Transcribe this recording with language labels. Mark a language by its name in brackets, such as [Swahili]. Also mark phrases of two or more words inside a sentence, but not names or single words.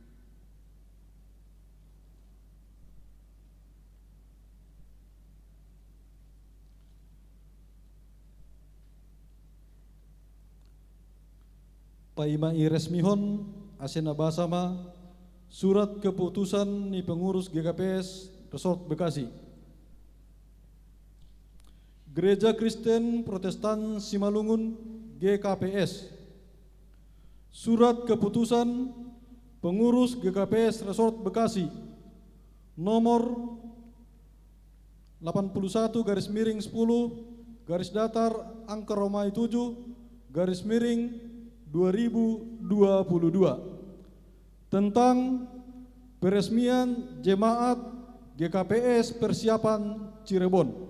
[Batak Simalungun] Paima iresmihon asena basama [Indonesian] surat keputusan [Batak Simalungun] ni pengurus GKPS Resort Bekasi. [Indonesian] Gereja Kristen Protestan Simalungun GKPS. Surat keputusan pengurus GKPS Resort Bekasi nomor 81/10 garis datar angka Romawi 7/2022 tentang peresmian jemaat GKPS Persiapan Cirebon.